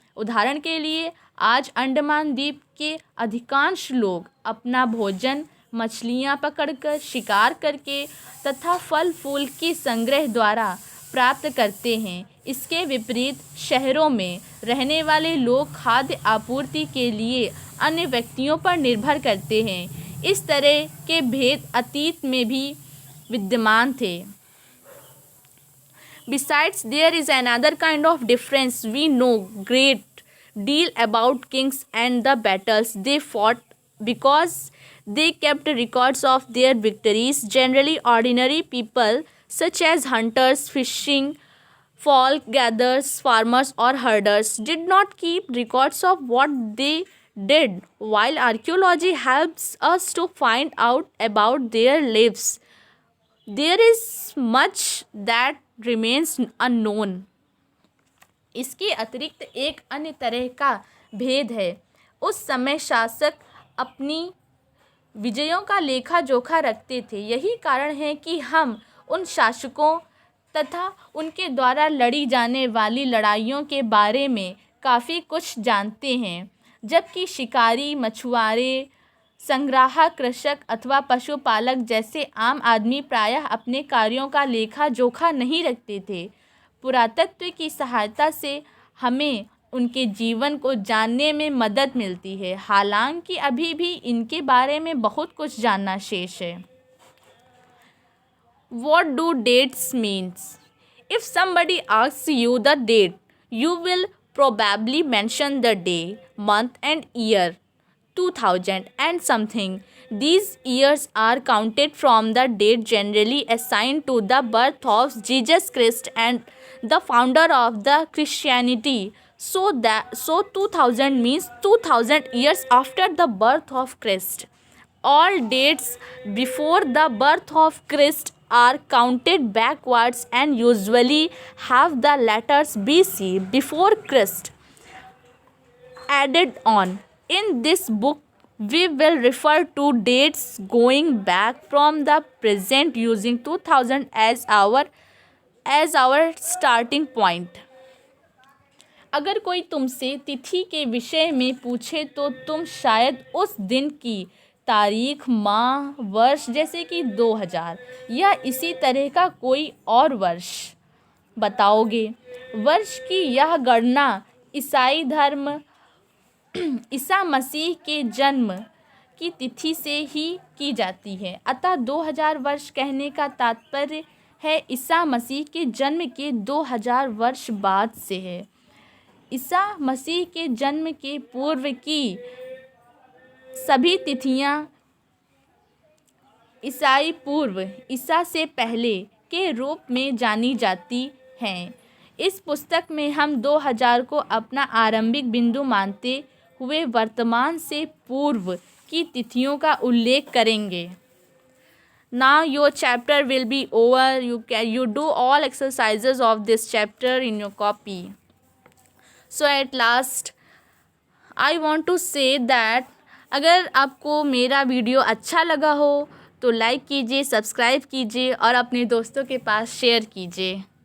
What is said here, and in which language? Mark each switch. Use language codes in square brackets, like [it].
[hi] उदाहरण के लिए, आज अंडमान द्वीप के अधिकांश लोग अपना भोजन मछलियाँ पकड़कर, शिकार करके तथा फल फूल के संग्रह द्वारा प्राप्त करते हैं। इसके विपरीत शहरों में रहने वाले लोग खाद्य आपूर्ति के लिए अन्य व्यक्तियों पर निर्भर करते हैं। इस तरह के भेद अतीत में भी विद्यमान थे। [en] Besides, there is another kind of difference. We know great deal about kings and the battles they fought because they kept records of their victories. Generally, ordinary people such as hunters, fishing, folk gatherers, farmers, or herders, did not keep records of what they did. While archaeology helps us to find out about their lives, there is much that remains unknown. [hi] इसके अतिरिक्त एक अन्य तरह का भेद है। उस समय शासक अपनी विजयों का लेखा जोखा रखते थे। यही कारण है कि हम उन शासकों तथा उनके द्वारा लड़ी जाने वाली लड़ाइयों के बारे में काफ़ी कुछ जानते हैं, जबकि शिकारी, मछुआरे, संग्राहक, कृषक अथवा पशुपालक जैसे आम आदमी प्रायः अपने कार्यों का लेखा जोखा नहीं रखते थे। पुरातत्व की सहायता से हमें उनके जीवन को जानने में मदद मिलती है, हालांकि अभी भी इनके बारे में बहुत कुछ जानना शेष है। [en] What do dates means? If somebody asks you the date, you will probably mention the day, month and year, 2000 and something. These years are counted from the date generally assigned to the birth of Jesus Christ and the founder of the Christianity. So 2000 means 2000 years after the birth of Christ. All dates before the birth of Christ are counted backwards and usually have the letters BC, before Christ, added on. In this book, we will refer to dates going back from the present using 2000 as our starting point. [hi] अगर कोई तुमसे तिथि के विषय में पूछे तो तुम शायद उस दिन की तारीख, माह, वर्ष जैसे कि 2000 या इसी तरह का कोई और वर्ष बताओगे। वर्ष की यह गणना ईसाई धर्म ईसा मसीह के जन्म की तिथि से ही की जाती है। अतः 2000 वर्ष कहने का तात्पर्य है ईसा मसीह के जन्म के 2000 वर्ष बाद से है। ईसा मसीह के जन्म के पूर्व की सभी तिथियां ईसाई पूर्व, ईसा से पहले के रूप में जानी जाती हैं। इस पुस्तक में हम 2000 को अपना आरंभिक बिंदु मानते हुए वर्तमान से पूर्व की तिथियों का उल्लेख करेंगे। [en] Now your chapter will be over. You do all exercises of this chapter in your copy. So at last I want to say that [hi] अगर आपको मेरा वीडियो अच्छा लगा हो तो लाइक कीजिए, सब्सक्राइब कीजिए और अपने दोस्तों के पास शेयर कीजिए।